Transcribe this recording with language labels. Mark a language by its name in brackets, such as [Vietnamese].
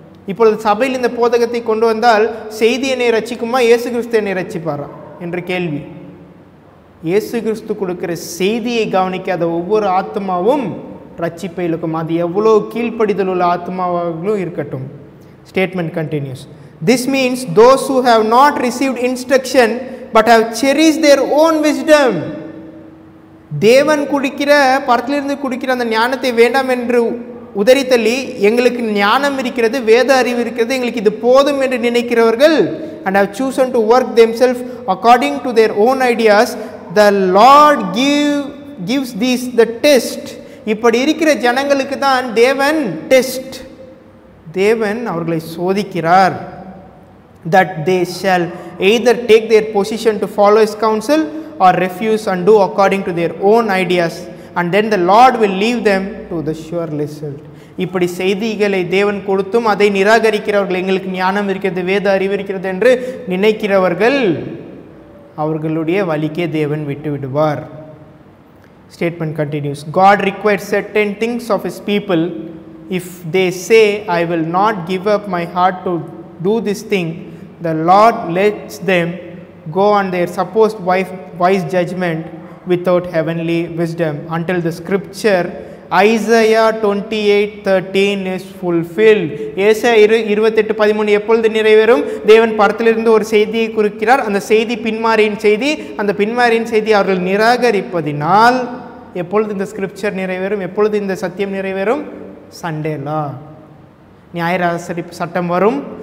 [Tamil] இப்பொழுது சபையில் இந்த போதகத்தை கொண்டு வந்தால் செய்தி என்னை ரட்சிக்குமா, இயேசு கிறிஸ்து என்னை ரட்சிப்பாரா என்ற கேள்வி. இயேசு கிறிஸ்து கொடுக்கிற செய்தியை கவனிக்காத ஒவ்வொரு ஆத்மாவும் ரட்சிப்பை இழக்கும். அது எவ்வளோ கீழ்ப்படிதல் உள்ள ஆத்மாவாகவும் இருக்கட்டும். [English] Statement continues. This means those who have not received instruction but have cherished their own wisdom. [Tamil] தேவன் குடிக்கிற பரத்திலிருந்து குடிக்கிற அந்த ஞானத்தை வேண்டாம் என்று உதறி தள்ளி எங்களுக்கு ஞானம் இருக்கிறது, வேத அறிவு இருக்கிறது, எங்களுக்கு இது போதும் என்று நினைக்கிறவர்கள் [English] and have chosen to work themselves according to their own ideas, the Lord gives these the test. [Tamil] இப்படி இருக்கிற ஜனங்களுக்கு தான் தேவன் டெஸ்ட், தேவன் அவர்களை சோதிக்கிறார். [English] that they shall either take their position to follow his counsel or refuse and do according to their own ideas, and then the Lord will leave them to the sure result. [Tamil] இப்படி செய்திகளை தேவன் கொடுத்தும் அதை நிராகரிக்கிறவர்கள், எங்களுக்கு ஞானம் இருக்கிறது, வேத அறிவு இருக்கிறது என்று நினைக்கிறவர்கள், அவர்களுடைய வழிக்கே தேவன் விட்டு விடுவார். [English] Statement continues. God requires certain things of his people. If they say, I will not give up my heart to do this thing, the Lord lets them go on their supposed wise judgment without heavenly wisdom until the scripture Isaiah 28:13 is fulfilled. [Tamil] ஏசாயா 28:13 எப்பொழுது நிறைவேறும்? தேவன் பரத்திலிருந்து ஒரு செய்தியை குறிக்கிறார், அந்த செய்தி பின்மாரியின் செய்தி, அந்த பின்மாரியின் செய்தி அவர்கள் நிராகரிப்பதினால் எப்பொழுது இந்த ஸ்கிரிப்சர் நிறைவேறும்? எப்பொழுது இந்த சத்தியம் நிறைவேறும்? சண்டேலா, நியாயராசரிப்பு சட்டம் வரும்.